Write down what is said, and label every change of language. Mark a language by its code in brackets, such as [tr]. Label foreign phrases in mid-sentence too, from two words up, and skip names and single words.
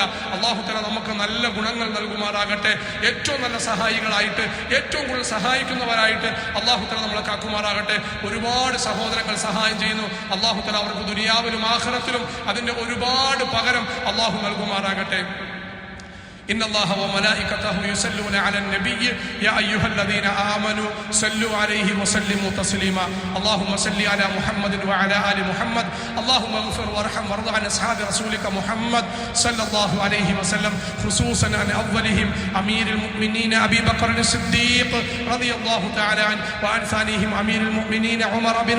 [ar] الله تعالى [ml] നമുക്ക് നല്ല ഗുണങ്ങൾ നൽകുമാറാകട്ടെ. ഏറ്റവും നല്ല സഹായികളായിട്ട്, ഏറ്റവും കൂടുതൽ സഹായിക്കുന്നവരായിട്ട് [ar] الله تعالى [ml] നമ്മളെ കാക്കുമാറാകട്ടെ. ഒരുപാട് സഹോദരങ്ങൾ സഹായം ചെയ്യുന്നു. [ar] الله تعالى [ml] അവർക്ക് ദുനിയാവിലും ആഖിറത്തിലും അതിന്റെ ഒരുപാട് പകരം അള്ളാഹു നൽകുമാറാകട്ടെ. [ar] إن الله وملائكته يصلون على النبي يا أيها الذين آمنوا صلوا عليه وسلموا تسليما اللهم صل على محمد وعلى آل محمد اللهم اغفر وارحم وارض عن أصحاب رسولك محمد صلى الله عليه وسلم خصوصا عن أولهم أمير المؤمنين أبي بكر الصديق رضي الله تعالى عنه وعن ثانيهم أمير المؤمنين عمر بن